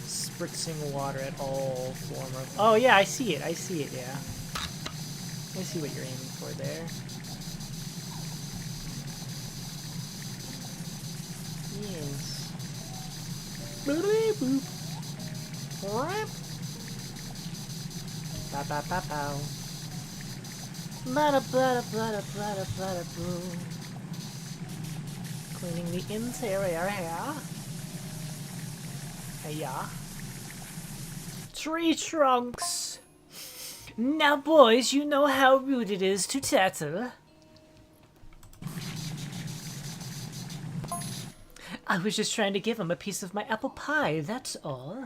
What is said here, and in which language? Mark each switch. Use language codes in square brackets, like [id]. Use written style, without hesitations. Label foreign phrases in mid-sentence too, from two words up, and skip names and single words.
[en] Spritzing water at all form of... Oh yeah, I see it, yeah. I see what you're aiming for there. Yes. Boop boop. Rap. Ba ba ba pow. Bada bada bada bada bada boo. Cleaning the interior here. Yeah. Tree trunks. Now, boys, you know how rude it is to tattle. I was just trying to give him a piece of my apple pie, that's all.